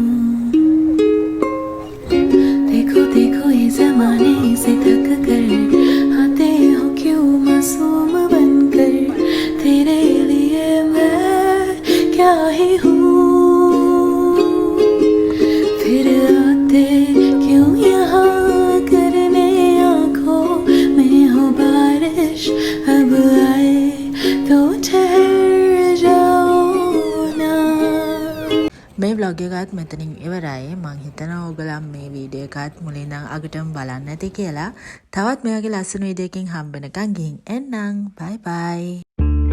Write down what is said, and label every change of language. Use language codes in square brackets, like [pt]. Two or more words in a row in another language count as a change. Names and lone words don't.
[hi] देखो देखो ये ज़माने से थक कर आते हो क्यों मासूम बनकर तेरे लिए मैं क्या ही हूँ फिर आते क्यों यहाँ करने आँखों में हो बारिश अब आए तो ठहर जाओ ना. [si] මේ vlog එකත් මෙතනින් ඉවරයි. මං හිතනවා ඔයගොල්ලන් මේ වීඩියෝ එකත් මුලින් ඉඳන් අගටම බලන්න ඇති කියලා. තවත් මේ වගේ ලස්සන වීඩියෝ එකකින් හම්බ වෙනකන් ගිහින් එන්නම්. [en] bye bye.